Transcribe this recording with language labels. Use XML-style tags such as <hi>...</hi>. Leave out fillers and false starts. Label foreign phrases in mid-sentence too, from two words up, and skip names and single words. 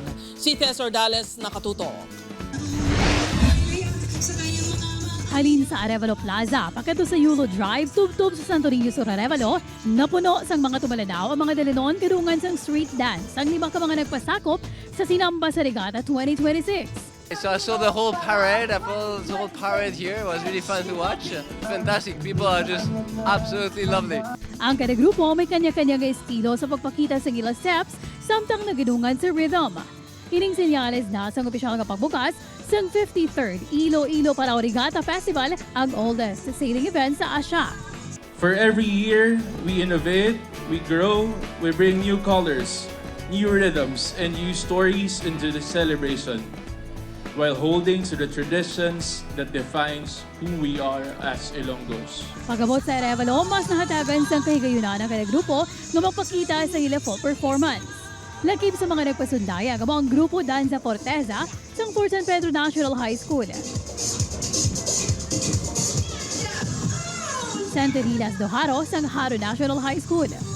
<hil>Si Tess Ordales nakatuto. Halin sa Arevalo Plaza, paketo sa Yulo Drive, tubtub sa Santorini Sur Arevalo, napuno sang mga tumalanaw ang mga dalinon kadungan sang street dance. Ang lima ka mga nagpasakop sa sinamba sa regatta 2026.</hil> <en>So I saw the whole parade. I followed the whole parade here. It was really fun to watch. Fantastic. People are just absolutely lovely.</en> <hil>Ang kada grupo may kanya-kanyang estilo sa pagpakita sa ilang steps samtang naginungan sa rhythm. Ining senyales na sa opisyal nga pagbukas sang 53rd Iloilo Parao Regatta Festival, ang</hil> <en>oldest sailing event</en> <hil>sa Asia.</hil> <en>For every year, we innovate, we grow, we bring new colors, new rhythms, and new stories into the celebration, while holding to the traditions that defines who we are as Ilonggos.</en> <hil>Pagabot sa Arevalo, mas nahatagan sa kahigayunan ng kada grupo nga magpakita sa ila</hil> <en>full performance.</en> <hil>Lakip sa mga nagpasundaya ang mga grupo Danza Forteza sa Fort San Pedro National High School. Santerinas Dojaro sa Haro National High School.</hil>